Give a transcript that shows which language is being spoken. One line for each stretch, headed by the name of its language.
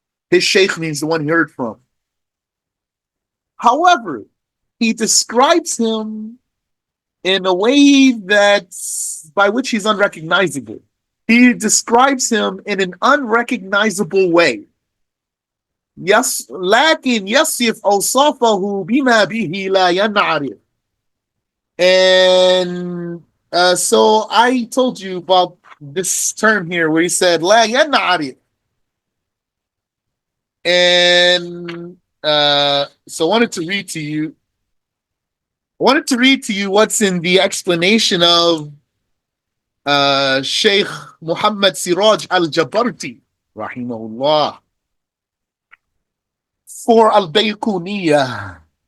English: His sheikh means the one he heard from. However, he describes him in a way that's by which he's unrecognizable. He describes him in an unrecognizable way.
Arabic: Yes, لكن يصف أوصافه بما به لا ينعرف.
English: And so I told you about this term here where he said
Arabic: لا ينعرف.
English: And so I wanted to read to you. I wanted to read to you what's in the explanation of Sheikh Muhammad Siraj Al-Jabarti, rahimahullah, for Al-Bayquniyyah.